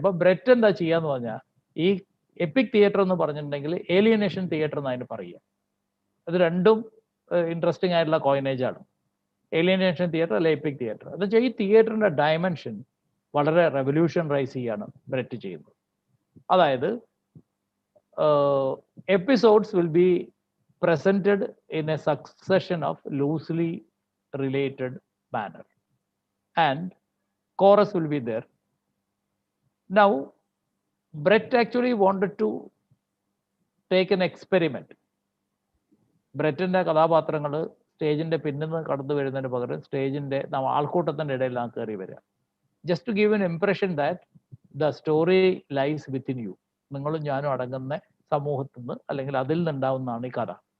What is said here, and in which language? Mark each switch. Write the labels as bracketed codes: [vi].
[ml] അപ്പൊ ബ്രെറ്റ് എന്താ ചെയ്യാന്ന് പറഞ്ഞാൽ, ഈ എപ്പിക് തിയേറ്റർ എന്ന് പറഞ്ഞിട്ടുണ്ടെങ്കിൽ ഏലിയനേഷൻ തിയേറ്റർ എന്ന് അതിന് പറയുക. ഇത് രണ്ടും ഇൻട്രസ്റ്റിംഗ് ആയിട്ടുള്ള കോയിനേജ് ആണ്. ഏലിയനേഷൻ തിയേറ്റർ അല്ലെ എപ്പിക് തിയേറ്റർ. എന്ന് വെച്ചാൽ ഈ തിയേറ്ററിന്റെ ഡയമെൻഷൻ വളരെ റെവല്യൂഷണറൈസ് ചെയ്യാണ് ബ്രെറ്റ് ചെയ്യുന്നത്. [en] അതായത് episodes will be presented in a succession of loosely related manner and chorus will be there. Now Brett actually wanted to take an experiment. [ml] ബ്രെറ്റിൻ്റെ കഥാപാത്രങ്ങൾ സ്റ്റേജിൻ്റെ പിന്നിൽ നിന്ന് കടന്നു വരുന്നതിന് പകരം സ്റ്റേജിൻ്റെ ആൾക്കൂട്ടത്തിൻ്റെ ഇടയിലാണ് കയറി വരിക. [en] Just to give an impression that the story lies within you. [ml] നിങ്ങളും ഞാനും അടങ്ങുന്ന സമൂഹത്തിൽ നിന്ന് അല്ലെങ്കിൽ അതിൽ നിന്നുണ്ടാവുന്നതാണ് ഈ കഥ.